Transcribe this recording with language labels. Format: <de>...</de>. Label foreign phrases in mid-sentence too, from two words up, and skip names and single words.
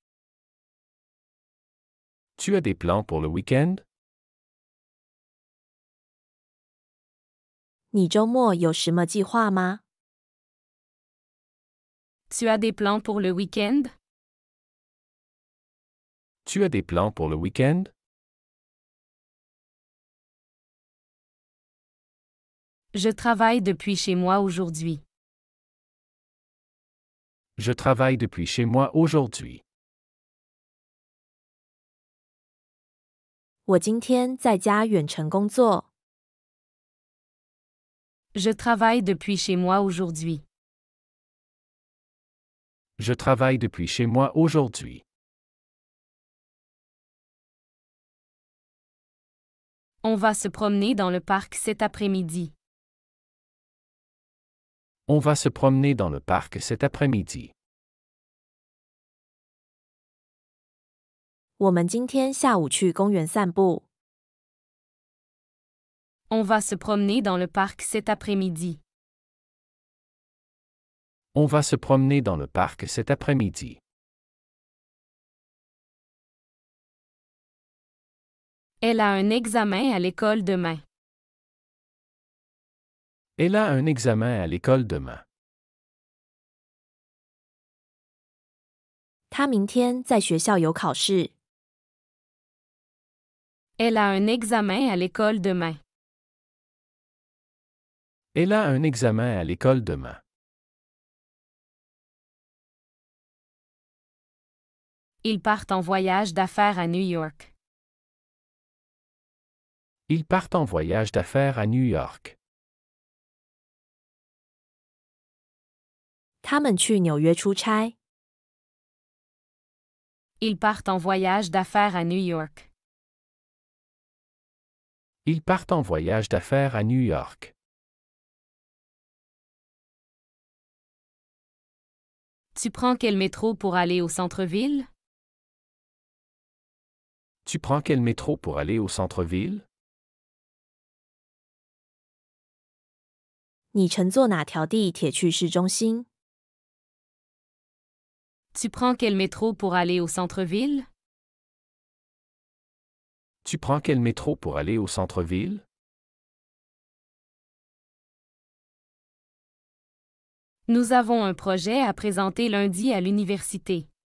<fr>Tu as des plans pour le week-end?</fr> <zh>你周末有什么计划吗？</zh> <fr>Tu as des plans pour le week-end? Tu as des plans pour le week-end? Je travaille depuis chez moi aujourd'hui. Je travaille depuis chez moi aujourd'hui.</fr> <zh>我今天在家远程工作。</zh> <fr>Je travaille depuis chez moi aujourd'hui. Je travaille depuis chez moi aujourd'hui. On va se promener dans le parc cet après-midi. On va se promener dans le parc cet après-midi.</fr> <zh>我们今天下午去公园散步。</zh> <fr>On va se promener dans le parc cet après-midi. On va se promener dans le parc cet après-midi. Elle a un examen à l'école demain. Elle a un examen à l'école demain.</fr> <zh>他明天在学校有考试。</zh> <fr>Elle a un examen à l'école demain. Elle a un examen à l'école demain. Ils partent en voyage d'affaires à New York. Ils partent en voyage d'affaires à New York.</fr> <zh>他们去纽约出差。</zh> <fr>Ils partent en voyage d'affaires à New York. Ils partent en voyage d'affaires à New York. Tu prends quel métro pour aller au centre-ville? Tu prends quel métro pour aller au centre-ville?</fr> <zh>你乘坐哪条地铁去市中心？</zh> <fr>Tu prends quel métro pour aller au centre-ville? Tu prends quel métro pour aller au centre-ville? Nous avons un projet à présenter lundi à l'université.</fr>